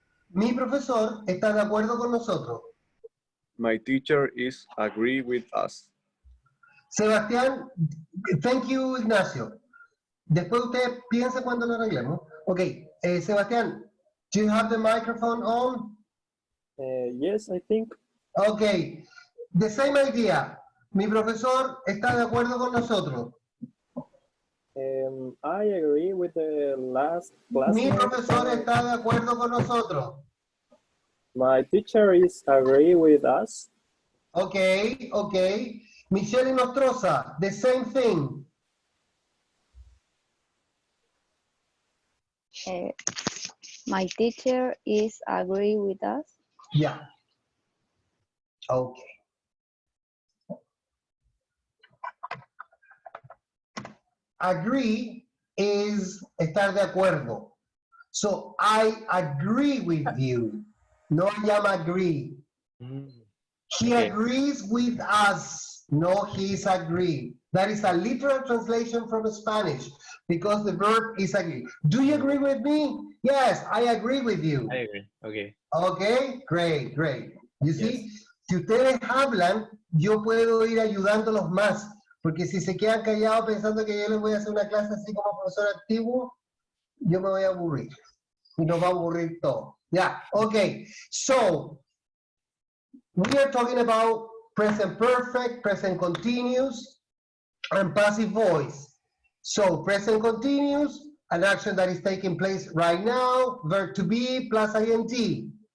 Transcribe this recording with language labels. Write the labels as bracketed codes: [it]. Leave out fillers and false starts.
[es] Mi profesor está de acuerdo con nosotros. [en] My teacher is agree with us. Sebastián, thank you, Ignacio. [es] Después usted piensa cuando lo arreglemos. [en] Ok, Sebastián, do you have the microphone on? Yes, I think. Ok, the same idea. [es] Mi profesor está de acuerdo con nosotros. [en] I agree with the last [es] Mi [en] classmate. [es] profesor está de acuerdo con nosotros. [en] My teacher is agree with us. Ok, ok. Michelle y Nostroza, the same thing. My teacher is agree with us. Yeah. Okay. Agree is [es] estar de acuerdo. [en] So I agree with you. No I am agree. Mm. He Okay. agrees with us. No, he's agree. That is a literal translation from Spanish because the verb is agree. Do you agree with me? Yes, I agree with you. I agree. Okay. Okay, great, great. You Yes. [es] see, si ustedes hablan, yo puedo ir ayudándolos más, porque si se quedan callados pensando que yo les voy a hacer una clase así como profesor activo, yo me voy a aburrir. Y nos va a aburrir todo. [en] Yeah, okay. So, we are talking about present perfect, present continuous, and passive voice. So, present continuous, an action that is taking place right now, verb to be plus ing.